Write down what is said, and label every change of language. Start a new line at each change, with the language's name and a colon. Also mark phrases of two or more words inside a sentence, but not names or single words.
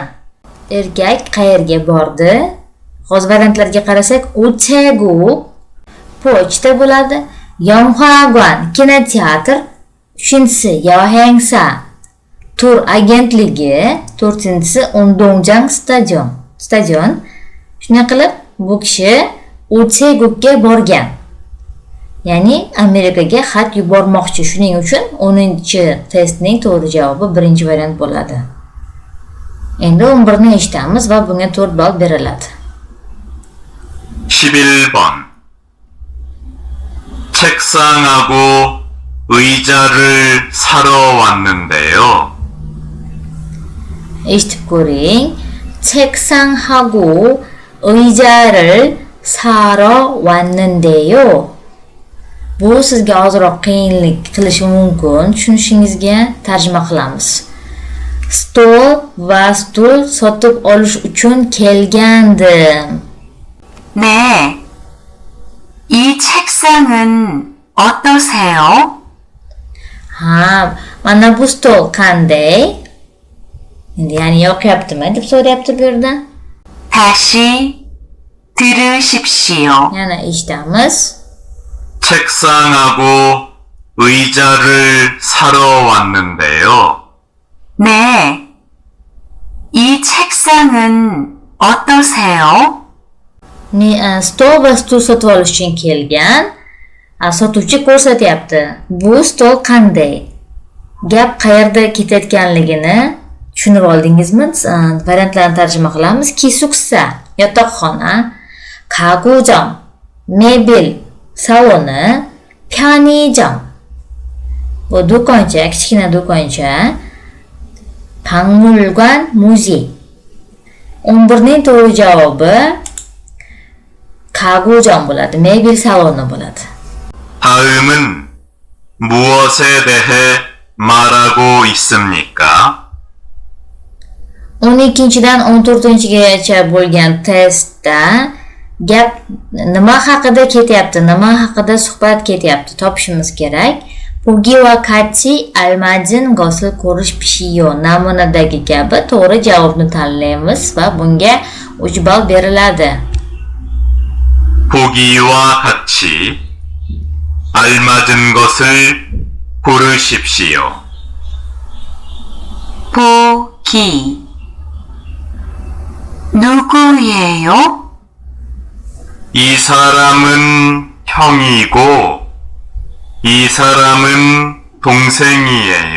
Uzbek: Erkak qayerga bordi? Hozir variantlarga qarasak, uchegu pochta bo'ladi. Yonhagwan kinoteatr, uchinchisi Yohangsa tur agentligi, to'rtinchisi Undongjang stadion. Shunday qilib, bu kishi Uchegukka borgan. Ya'ni Amerikaga xat yubormoqchi. Shuning uchun 10-testning to'g'ri javobi birinchi variant bo'ladi. Endi 11ni eshitamiz va bunga 4 ball beriladi.
Korean: 11번 책상하고 의자를 사러 왔는데요.
Uzbek: eshitib ko'ring.
Korean: 책상하고 의자를 사러 왔는데요.
Uzbek: Bu sizga ozroq qiyinlik qilishi mumkin. Tushunishingizga tarjima qilamiz. Stol va stul sotib olish uchun kelgandim.
Korean: 네. 이 책상은 어떠세요?
Uzbek: Ha, mana bu stol qanday? Endi ya'ni yoqyaptimi deb so'rayapti bu yerda.
Korean: 다시 들으십시오.
Uzbek: Yana eshitamiz.
Korean: 책상하고 의자를 사러 왔는데요. 네. 이 책상은 어떠세요?
Uzbek: Stol va stul sotib olish uchun kelgan. Sotuvchi ko'rsatyapti. Bu stol qanday? Gap qayerda ketayotganligini tushunib oldingizmi? Variantlarni tarjima qilamiz. Kisuksa, yotoqxona, 가구점, mebel saloni, 편의점. Bu do'koncha, kichkina do'koncha. 박물관, muzey. 11ning to'g'ri javobi 가구점 bo'ladi, mebel saloni bo'ladi.
Korean: 다음은 무엇에 대해 말하고 있습니까?
Uzbek: 12dan 14gacha bo'lgan testda gap nima haqida ketyapti, nima haqida suhbat ketyapti topishimiz kerak. Pugi va Kati almajin gosil ko'rish pishiyo namunadagi kabi to'g'ri javobni tanlaymiz va bunga 3 ball beriladi.
Korean: 보기와 같이 알맞은 것을 고르십시오. 보기. 누구예요? 이 사람은 형이고 이 사람은 동생이에요.